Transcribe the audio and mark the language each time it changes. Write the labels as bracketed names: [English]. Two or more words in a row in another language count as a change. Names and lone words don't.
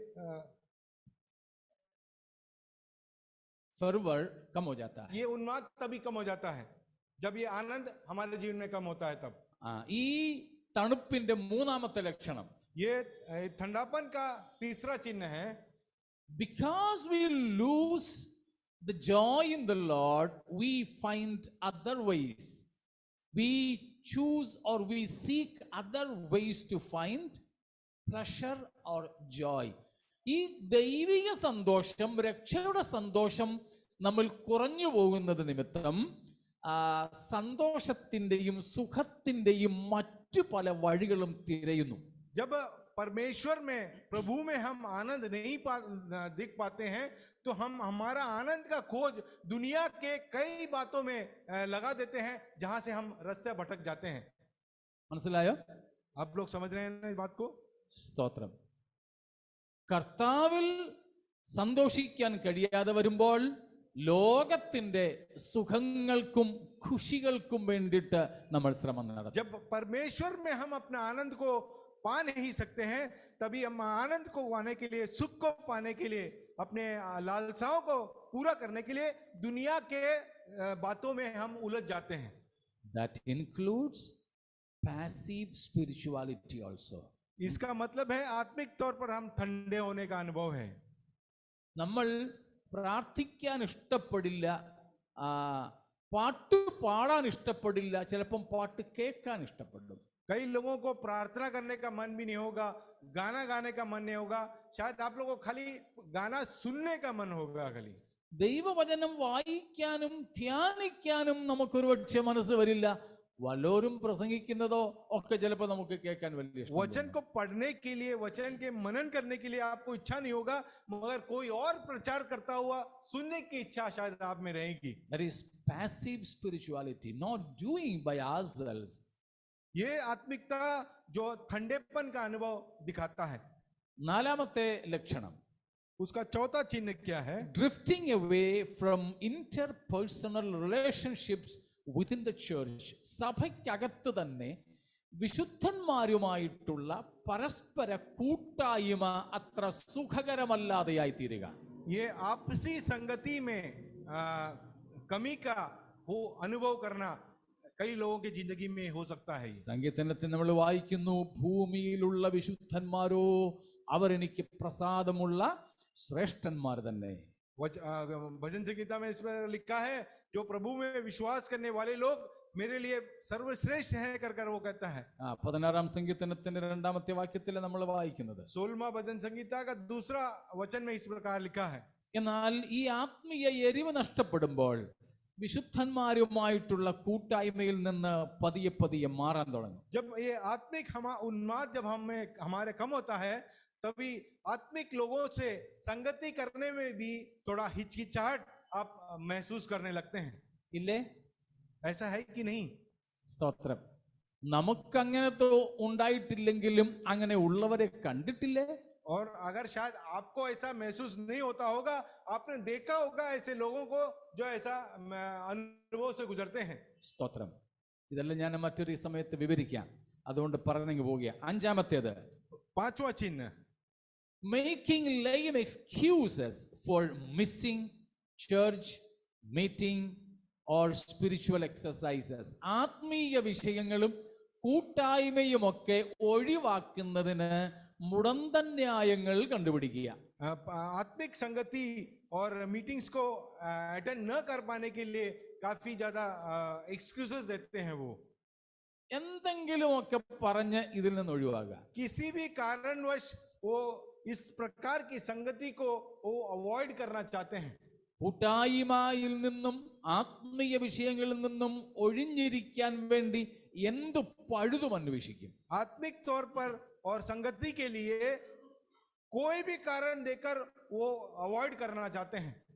[Hindi] फर्वर कम हो जाता है. ये उन्माद तभी कम हो जाता है जब ये आनंद हमारे जीवन में कम होता है तब. [Malayalam] ഈ തണുപ്പിന്റെ മൂന്നാമത്തെ ലക്ഷണം, [Hindi] ये ठंडापन का तीसरा चिन्ह है. [English] because we lose the joy in the Lord, we find other ways, we choose or we seek other ways to find pleasure or joy. [Malayalam] ഈ ദൈവിക സന്തോഷം, രക്ഷയുടെ സന്തോഷം നമ്മൾ കുറഞ്ഞു പോകുന്നത് നിമിത്തം സന്തോഷത്തിന്റെയും സുഖത്തിന്റെയും മറ്റു പല വഴികളും തിരയുന്നു. [Hindi] जब परमेश्वर में, प्रभु में हम आनंद नहीं दिख पाते हैं, तो हम हमारा आनंद का खोज दुनिया के कई बातों में लगा देते हैं, जहां से हम रास्ते भटक जाते हैं। [Malayalam] മനസ്സിലായോ? [Hindi] आप लोग समझ रहे हैं ना इस बात को? [Malayalam] സ്തോത്രം. കർത്താവിൽ സന്തോഷിക്കാൻ കഴിയാതെ വരുമ്പോൾ ലോകത്തിന്റെ സുഖങ്ങൾക്കും ഖുഷികൾക്കും വേണ്ടിയിട്ട് നമ്മൾ ശ്രമം നടത്തും. [Hindi] जब परमेश्वर में हम अपना आनंद को पा नहीं सकते हैं, तभी हम आनंद को पाने के लिए, सुख को पाने के लिए, अपने लालसाओं को पूरा करने के लिए दुनिया के बातों में हम उलझ जाते हैं. [English] That includes passive spirituality also. [Hindi] इसका मतलब है आत्मिक तौर पर हम ठंडे होने का अनुभव है. [Malayalam] നമ്മൾ പ്രാർത്ഥിക്കാൻ ഇഷ്ടപ്പെടില്ല, പാട്ട് പാടാൻ ഇഷ്ടപ്പെടില്ല, ചിലപ്പം പാട്ട് കേൾക്കാൻ ഇഷ്ടപ്പെടും. [Hindi] कई लोगों को प्रार्थना करने का मन भी नहीं होगा, गाना गाने का मन नहीं होगा, शायद आप लोगों को खाली गाना सुनने का मन होगा. खाली [Malayalam] ദൈവവചനം വായിക്കാനും ധ്യാനിക്കാനും നമുക്കൊരു പക്ഷേ മനസ്സ് വരില്ല. വല്ലോരും പ്രസംഗിക്കുന്നതോ ഒക്കെ ചിലപ്പോൾ നമുക്ക് കേൾക്കാൻ വലിയ ഇഷ്ടം. [Hindi] वचन को पढ़ने के लिए, वचन के मनन करने के लिए आपको इच्छा नहीं होगा, मगर कोई और प्रचार करता हुआ सुनने की इच्छा शायद आप में रहेगी. [English] That is passive spirituality, not doing by ourselves. [Hindi] ये आत्मिकता जो ठंडेपन का अनुभव दिखाता है. [Malayalam] നാലാമത്തെ ലക്ഷണം, [Hindi] उसका चौथा चिन्ह क्या है? [English] drifting away from interpersonal relationships within the church. [Malayalam] സഭയ്ക്കകത്ത് തന്നെ വിശുദ്ധന്മാരുമായിട്ടുള്ള പരസ്പര കൂട്ടായ്മ അത്ര സുഖകരമല്ലാതെയായി തീരുക. [Hindi] ये आपसी संगति में कमी का हो अनुभव करना कई लोगों की जिंदगी में हो सकता है. [Malayalam] സങ്കീർത്തനത്തിൽ നമ്മൾ വായിക്കുന്നു, ഭൂമിയിലുള്ള വിശുദ്ധന്മാരോ അവരെനിക്ക് പ്രസാദമുള്ള ശ്രേഷ്ഠന്മാർ തന്നെ. [Hindi] भजन संगीता में इस पर लिखा है, जो प्रभु में विश्वास करने वाले लोग मेरे लिए सर्वश्रेष्ठ हैं कर वो कहता है. [Malayalam] 16-ാം സങ്കീർത്തനത്തിന്റെ 2-ാമത്തെ വാക്യത്തിൽ നമ്മൾ വായിക്കുന്നത്. [Hindi] 16वां भजन संगीता का दूसरा वचन में इस प्रकार लिखा है. [Malayalam] എന്നാൽ ഈ ആത്മീയ എരിവ് നഷ്ടപ്പെടുമ്പോൾ വിശുദ്ധന്മാരുമായിട്ടുള്ള കൂട്ടായ്മയിൽ നിന്ന് പതിയെ പതിയെ മാറാൻ തുടങ്ങും. [Hindi] जब ये आत्मिक उन्माद जब हमारे कम होता है, तभी आत्मिक लोगों से संगति करने में भी थोड़ा हिचकिचाहट आप महसूस करने लगते हैं. [Malayalam] ഇല്ലേ? [Hindi] ऐसा है कि नहीं? [Malayalam] സ്തോത്രം. നമുക്കങ്ങനെ ഉണ്ടായിട്ടില്ലെങ്കിലും അങ്ങനെ ഉള്ളവരെ കണ്ടിട്ടില്ലേ? [Hindi] और अगर शायद आपको ऐसा महसूस नहीं होता होगा, आपने देखा होगा ऐसे लोगों को जो ऐसा अनुभव से गुजरते हैं. [Malayalam] സ്തോത്രം. ഇതെല്ലാം ഞാൻ മറ്റൊരു സമയത്ത് വിവരിക്കാം, അതുകൊണ്ട് പറഞ്ഞു പോവുക. 5-ാമത്തേത്, [Hindi] पांचवा चिन्ह, [English] making lame excuses for missing church meeting or spiritual exercises. [Malayalam] ആത്മീയ വിഷയങ്ങളും കൂട്ടായ്മയുമൊക്കെ ഒഴിവാക്കുന്നതിന് മുടന്തന്യായങ്ങൾ കണ്ടുപിടിക്കുക. [Hindi] आत्मिक संगति और मीटिंग्स को अटेंड न कर पाने के लिए काफी ज्यादा एक्सक्यूजेस देते हैं. वो [Malayalam] എന്തെങ്കിലുമൊക്കെ പറഞ്ഞ് ഇതിൽ നിന്ന് ഒഴിവാക്കുക. [Hindi] किसी भी कारणवश वो इस प्रकार की संगति को वो अवॉइड करना चाहते हैं. [Malayalam] കൂട്ടായ്മയിൽ നിന്നും ആത്മീയ വിഷയങ്ങളിൽ നിന്നും ഒഴിഞ്ഞിരിക്കാൻ വേണ്ടി എന്തു പഴുതും അന്വേഷിക്കും. [Hindi] आत्मिक तौर पर और संगति के लिए कोई भी कारण देकर वो अवॉइड करना चाहते हैं.